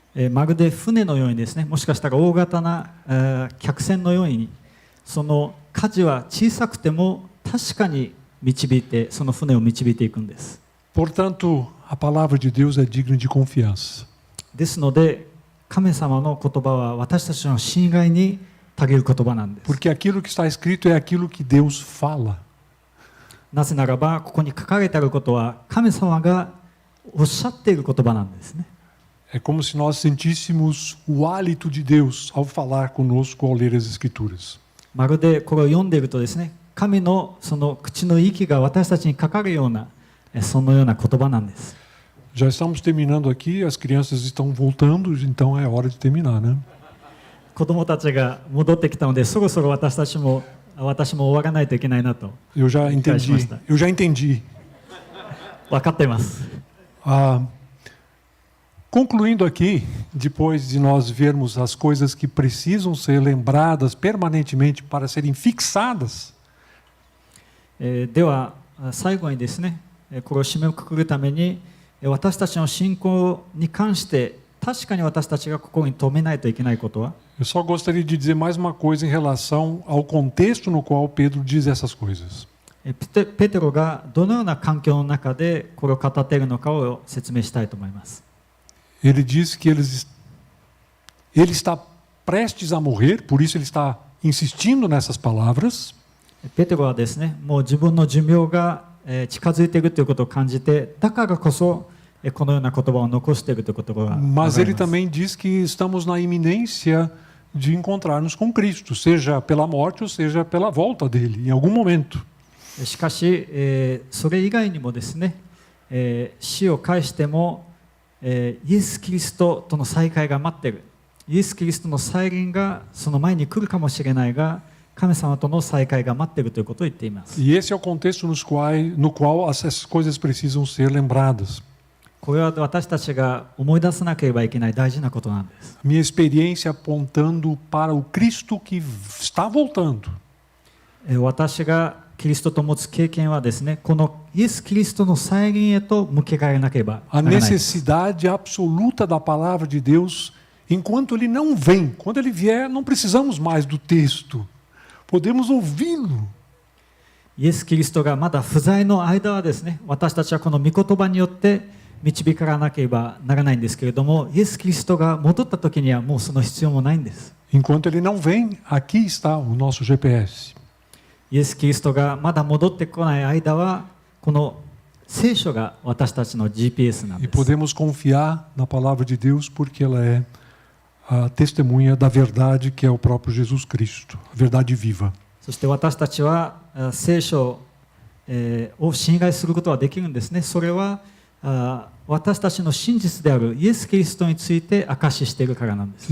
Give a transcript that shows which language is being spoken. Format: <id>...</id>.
<ja>まるで船のようにですね、もしかしたら大型な客船のように、その舵は小さくても確かに導いて、その船を導いていくんです。</ja> <pt>Portanto, a palavra de Deus é digna de confiança.</pt> <ja>ですので、神様の言葉は私たちの信頼にたげる言葉なんです。</ja> <pt>Porque aquilo que está escrito é aquilo que Deus fala.</pt> <ja>なぜならば、ここに書かれてあることは神様がおっしゃっている言葉なんですね。</ja> <pt>É como se nós sentíssemos o hálito de Deus ao falar conosco ao ler as Escrituras.</pt> <ja>まるでこれを読んでいるとですね、神のその口の息が私たちにかかるような、そのような言葉なんです。</ja> <pt>Já estamos terminando aqui, as crianças estão voltando, então é hora de terminar, né?</pt> <ja>子供たちが戻ってきたので、そろそろ私も終わらないといけないなと。</ja> <pt>Eu já entendi.</pt> <ja>分かっています。</ja> <pt>Concluindo aqui, depois de nós vermos as coisas que precisam ser lembradas permanentemente para serem fixadas,</pt> <ja>では最後にですね、これを締めくくるために、私たちの信仰に関して確かに私たちが心に留めないといけないことは、</ja> <pt>eu só gostaria de dizer mais uma coisa em relação ao contexto no qual Pedro diz essas coisas.</pt> <ja>ペテロがどのような環境の中でこれを語っているのかを説明したいと思います。</ja> <pt>Ele diz que ele está prestes a morrer, por isso ele está insistindo nessas palavras.</pt> <ja>ペテロはですね、もう自分の寿命が近づいているということを感じて、だからこそこのような言葉を残しているということが分かります。</ja> <pt>Mas ele também diz que estamos na iminência de encontrar-nos com Cristo, seja pela morte ou seja pela volta dele, em algum momento.</pt> <ja>しかし、それ以外にもですね、死を介してもイエス・キリストとの再会が待っている。イエス・キリストの再臨がその前に来るかもしれないが、神様との再会が待っているということを言っています。</ja> <pt>E esse é o contexto no qual essas coisas precisam ser lembradas.</pt> <ja>これは私たちが思い出さなければいけない大事なことなんです。</ja> <pt>Minha experiência apontando para o Cristo que está voltando.</pt> <ja>私がキリストと持つ経験はですね、このイエス・キリストの再臨へと向けられなければならないです。</ja> <pt>A necessidade absoluta da palavra de Deus, enquanto ele não vem. Quando ele vier, não precisamos mais do texto. Podemos ouvi-lo.</pt> <ja>イエス・キリストがまだ不在の間はですね、私たちはこの御言葉によって導かなければならないんですけれども、イエス・キリストが戻った時にはもうその必要もないんです。</ja> <pt>Enquanto ele não vem, aqui está o nosso GPS.</pt> <ja>イエス・キリストがまだ戻ってこない間は、この聖書が私たちの GPS なん</ja> <pt>E</pt> <ja>です。</ja> <pt>podemos confiar na palavra de Deus porque ela é a testemunha da verdade que é o próprio Jesus Cristo, a verdade viva.</pt> <ja>そして私たちは聖書を信頼することはできるんですね。それは私たちの真実であるイエス・キリストについて証ししているからなんです。</ja>